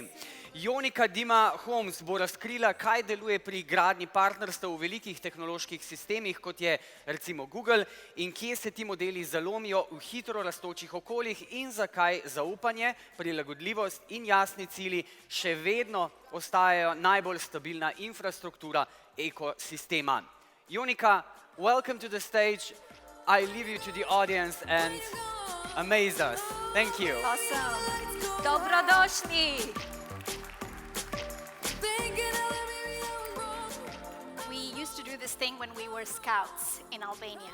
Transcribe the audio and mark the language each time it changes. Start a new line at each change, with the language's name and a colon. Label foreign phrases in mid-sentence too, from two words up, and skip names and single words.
Slovenian: Jonika Hoomes bo razkrila, kaj deluje pri gradnji partnerstev v velikih tehnoloških sistemih, kot je recimo Google, in kje se ti modeli zalomijo v hitro rastočih okoljih in zakaj zaupanje, prilagodljivost in jasni cilji še vedno ostajajo najbolj stabilna infrastruktura ekosistema. Jonika,
English: welcome to the stage. I leave you to the audience and amaze us. Thank you. Awesome. Dobrodošli. We used to do this thing when we were scouts in Albania.